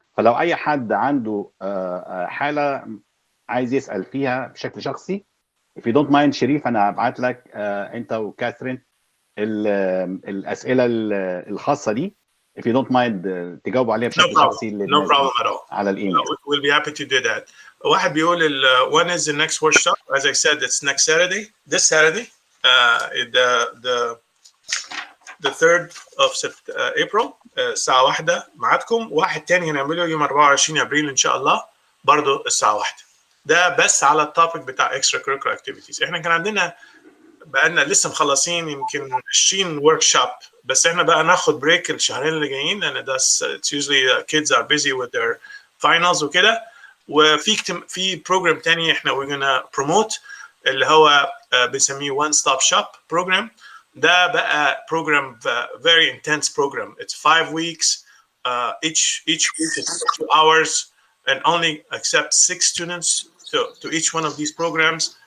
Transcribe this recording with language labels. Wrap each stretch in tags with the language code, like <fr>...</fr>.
<ar>فلو اي حد عنده حاله عايز يسال فيها بشكل شخصي،</ar> <en>if you don't mind</en> <ar>شريف انا هبعت لك انت وكاثرين الاسئله الخاصه دي if you don't mind تجاوبوا عليها بشكل شخصي</ar> <en>No problem at all.</en> <ar>على الايميل.</ar> <en>We'll be happy to do that.</en> <ar>واحد بيقول</ar> <en>when is the next workshop? As I said, it's next Saturday. This Saturday, the 3rd of April</en> <ar>الساعة 1 معادكم. واحد تاني هنعمله يوم 24 ابريل ان شاء الله برضو الساعة 1. ده بس على التوبيك بتاع</ar> <en>extracurricular activities.</en> <ar>احنا كان عندنا بقالنا لسه مخلصين يمكن 20 ورك شوب، بس احنا بقى ناخد بريك الشهرين اللي جايين لان ده</ar> <en>it's usually kids are busy with their finals</en> <ar>وكده. وفي بروجرام تاني احنا</ar> <en>we're gonna promote</en> <ar>اللي هو بنسميه</ar> <en>one stop shop program.</en> <ar>ده بقى</ar> <en>program very intense program. It's 5 weeks. Each week is 2 hours and only accept 6 students to each one of these programs.</en>